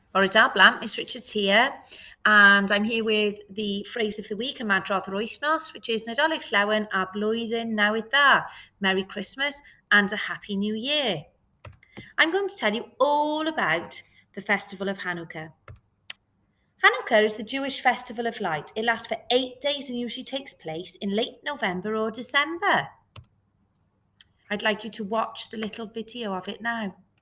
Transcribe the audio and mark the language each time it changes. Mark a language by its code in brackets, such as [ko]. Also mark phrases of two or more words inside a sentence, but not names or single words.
[cy] Bore da, blant, [en] Miss Richards here, and I'm here with the phrase of the week, [cy] y madrodd yr wythnos, [en] which is [cy] Nadolig llawen a blwyddyn newydd dda. [en] Merry Christmas and a Happy New Year. I'm going to tell you all about the festival of Hanukkah. Hanukkah is the Jewish festival of light. It lasts for 8 days and usually takes place in late November or December. I'd like you to watch the little video of it now.